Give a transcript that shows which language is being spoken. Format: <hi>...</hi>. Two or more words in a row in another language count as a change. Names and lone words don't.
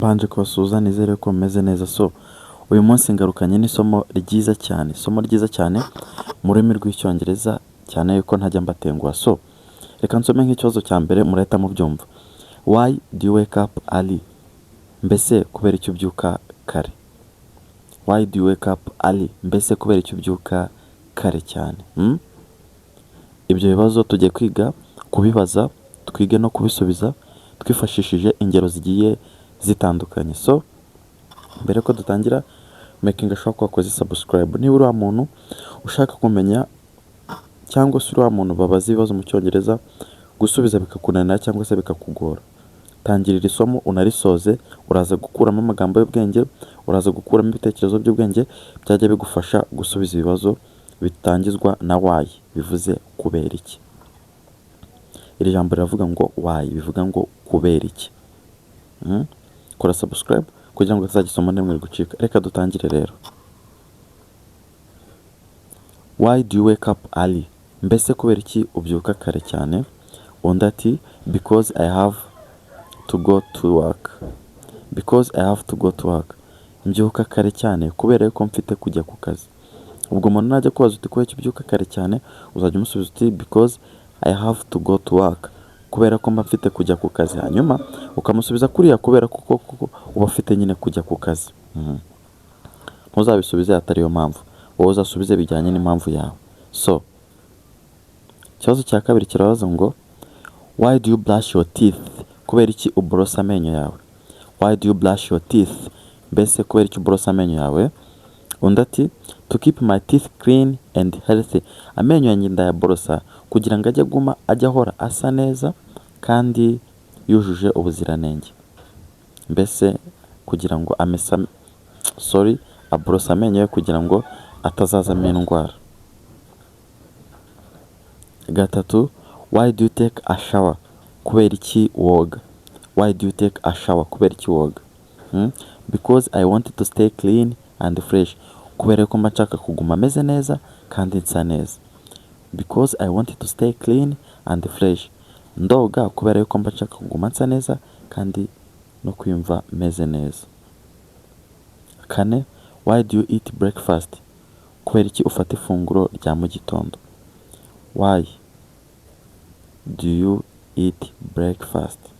<rw>Mbanje kubasuhuza nizere ko mumeze neza. So uyu munsi ngarukanye n'isomo ryiza cyane mu rurimi rw'Icyongereza, cyane yuko ntajya mbatenguha. So reka nsome nk'ikibazo cya mbere murahita mubyumva.</rw> <en>Why do you wake up early?</en> <rw>Mbese kubera icyo ubyuka kare?</rw> <en>Why do you wake up early?</en> <rw>Mbese kubera icyo ubyuka kare cyane? Ibyo bibazo tugiye kwiga kubibaza, twige no kubisubiza twifashishije ingero zigiye zitandukanye. So mbere ko dutangira,</rw> <en>making sure</en> <rw>ko wakoze subscribe. Niba uri wa muntu ushaka kumenya cyangwa se uri wa muntu babaza ibibazo mu Cyongereza gusubiza bikakunanira cyangwa se bikakugora, tangirira isomo unarisoze, uraza gukuramo amagambo y'ubwenge, uraza gukuramo ibitekerezo by'ubwenge byajya bigufasha gusubiza ibibazo bitangizwa na why, bivuze kubera iki. Iri jambo riravuga ngo why, bivuga ngo kubera iki. Kora subscribe kugira ngo utazagisoma n'imwe gucika. Reka dutangire rero.</rw> <en>Why do you wake up early?</en> <rw>Mbese kubera iki ubyuka kare cyane? Undi ati</rw> <en>because I have to go to work. Because I have to go to work.</en> <rw>Mbyuka kare cyane kubera ko mfite kujya ku kazi. Ubwo umuntu najya kubaza uti kubera iki ubyuka kare cyane, uzajya umusubiza uti</rw> <en>because I have to go to work.</en> <rw>Kubera ko mba mfite kujya ku kazi. Hanyuma ukamusubiza kuriya kubera kuko uba ufite nyine kujya ku kazi. Ntuzabisubize atari yo mpamvu, wowe uzasubize bijyanye n'impamvu yawe. So ikibazo cya kabiri kirabaza ngo</rw> <en>why do you brush your teeth?</en> <rw>Kubera iki uborosa amenyo yawe?</rw> <en>Why do you brush your teeth?</en> <rw>Mbese kubera iki uborosa amenyo yawe? Undi ati</rw> <en>to keep my teeth clean and healthy.</en> <rw>Amenyo yanjye ndayaborosa kugira ngo ajye ahora asa neza kandi yujuje ubuziranenge. Mbese kugira ngo aborosa amenyo ye kugira ngo atazazamo indwara. Gatatu,</rw> <en>why do you take a shower?</en> <rw>Kubera iki woga?</rw> <en>Why do you take a shower?</en> <rw>Kubera iki woga?</rw> <en>Because I wanted to stay clean and fresh.</en> <rw>Kubera ko mba nshaka kuguma ameze neza kandi nsa neza.</rw> <en>Because I wanted to stay clean and fresh.</en> <rw>Ndoga kubera ko mba nshaka kuguma nsa neza kandi no kwiyumva meze neza. Kane,</rw> <en>why do you eat breakfast?</en> <rw>Kubera iki ufata ifunguro rya mu gitondo?</rw> <en>Why do you eat breakfast?</en>